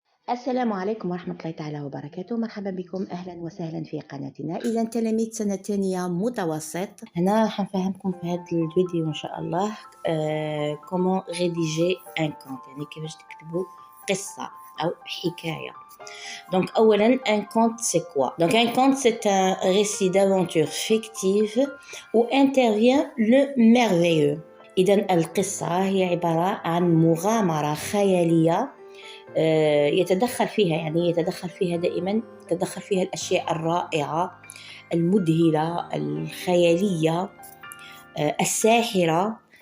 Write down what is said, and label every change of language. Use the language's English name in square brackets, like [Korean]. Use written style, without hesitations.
[Arabic] السلام عليكم ورحمة الله تعالى وبركاته. مرحبا بكم، أهلا وسهلا في قناتنا. إذا تلاميذ سنة تانية متوسط، هنا حنفهمكم في هذا الفيديو إن شاء الله [French] comment rédiger un conte، [Arabic] يعني كيفاش تكتبوا قصة أو حكاية. [French] Donc أولا un conte c'est quoi؟ Donc un conte c'est un récit d'aventure fictive où intervient le merveilleux. [Arabic] إذا القصة هي عبارة عن مغامرة خيالية يتدخل فيها دائما الأشياء الرائعة المذهلة الخيالية الساحرة.